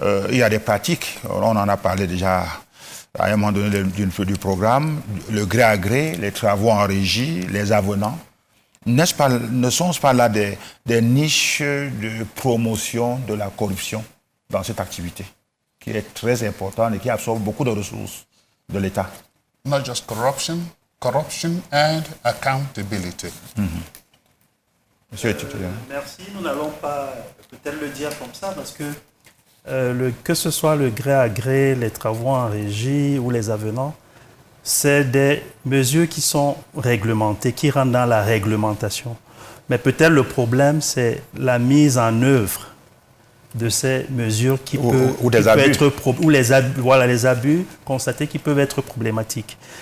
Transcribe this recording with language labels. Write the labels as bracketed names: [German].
[French] Il y a des pratiques, on en a parlé déjà à un moment donné du programme, le gré à gré, les travaux en régie, les avenants. Ne sont-ce pas là des niches de promotion de la corruption dans cette activité qui est très importante et qui absorbe beaucoup de ressources de l'État? [English] Not just corruption and accountability. [French] Monsieur le titulaire. Merci, nous n'allons pas peut-être le dire comme ça parce que ce soit le gré à gré, les travaux en régie ou les avenants, c'est des mesures qui sont réglementées, qui rentrent dans la réglementation. Mais peut-être le problème, c'est la mise en œuvre de ces mesures qui les abus constatés qui peuvent être problématiques.